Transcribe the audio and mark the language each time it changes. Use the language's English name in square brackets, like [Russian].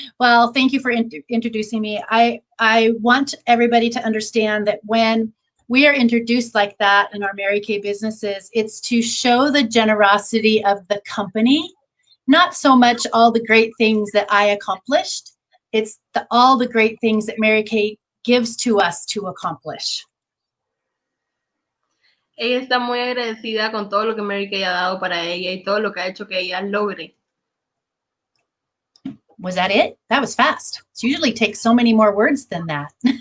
[English] Well, thank you for introducing me. I want everybody to understand that when we are introduced like that in our Mary Kay businesses, it's to show the generosity of the company, not so much all the great things that I accomplished. It's all the great things that Mary Kay gives to us to accomplish. [Spanish] Ella está muy agradecida con todo lo que Mary Kay ha dado para ella y todo lo que ha hecho que ella logre. [English] Was that it? That was fast. It usually takes so many more words than that.